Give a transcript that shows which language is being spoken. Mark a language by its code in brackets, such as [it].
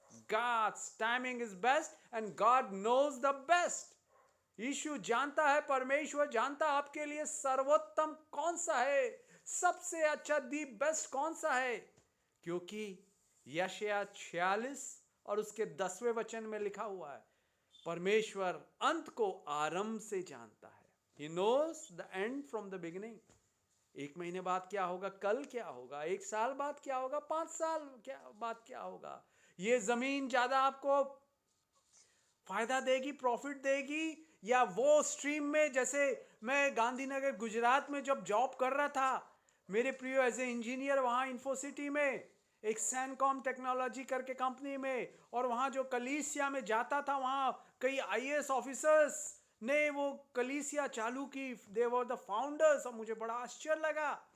[en] God's timing is best and God knows the best. [hi] यीशु जानता है, परमेश्वर जानता है आपके लिए सर्वोत्तम कौन सा है, सबसे अच्छा, [en] the best [hi] कौन सा है। क्योंकि यशायाह 46 और उसके 10वें वचन में लिखा हुआ है, परमेश्वर अंत को आरंभ से जानता है। [en] He knows the end from the beginning. [hi] 1 महीने बाद क्या होगा, कल क्या होगा, 1 साल बाद क्या होगा, 5 साल बाद क्या होगा। ये जमीन ज्यादा आपको फायदा देगी, प्रॉफिट देगी, या वो स्ट्रीम में, जैसे मैं गांधीनगर गुजरात में जब जॉब कर रहा था मेरे प्रियो, [en] as a engineer [hi] वहाँ इन्फोसिटी में एक सैनकॉम टेक्नोलॉजी करके कंपनी में, और वहाँ जो कलीसिया में जाता था वहाँ कई आईएएस ऑफिसर्स ने वो कलीसिया चालू की, [en] they were the founders, [hi] और मुझे बड़ा आश्चर्य लगा।